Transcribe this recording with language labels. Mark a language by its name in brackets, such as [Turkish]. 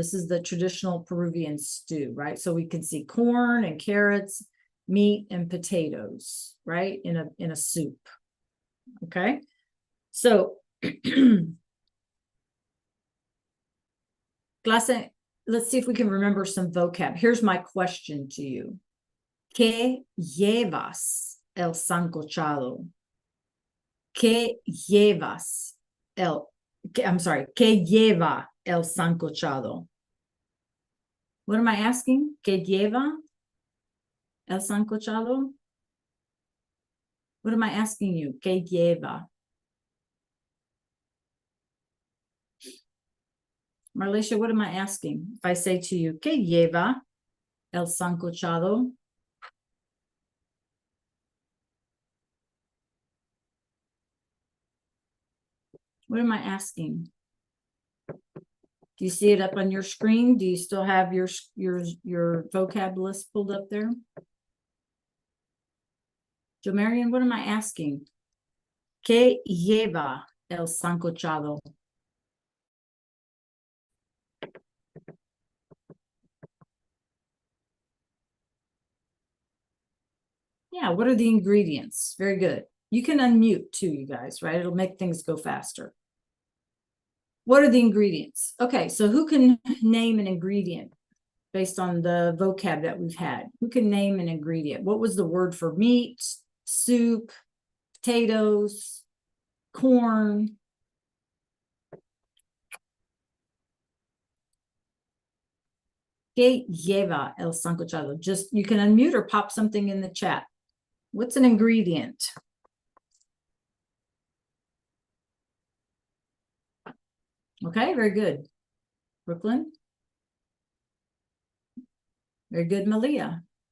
[English] This is the traditional Peruvian stew, right? So we can see corn and carrots, meat and potatoes, right? In a soup. Okay. So clase, let's see if we can remember some vocab. Here's my question to you. [Spanish] ¿Qué llevas el sancochado? ¿Qué llevas [English] I'm sorry, [Spanish] ¿qué lleva el sancochado? [English] What am I asking? [Spanish] ¿Qué lleva el sancochado? [English] What am I asking you? [Spanish] ¿Qué lleva? [English] Marlecia, what am I asking? If I say to you, [Spanish] ¿qué lleva el sancochado? [English] What am I asking? Do you see it up on your screen? Do you still have your vocab list pulled up there? Jo Marion, what am I asking? [Spanish] ¿Qué lleva el sancochado? [English] Yeah, what are the ingredients? Very good. You can unmute too, you guys, right? It'll make things go faster. What are the ingredients? Okay, so who can name an ingredient based on the vocab that we've had? Who can name an ingredient? What was the word for meat, soup, potatoes, corn? [Spanish] ¿Qué lleva el sancochado? [English] Just, you can unmute or pop something in the chat. What's an ingredient? Okay, very good. Brooklyn? Very good, Malia.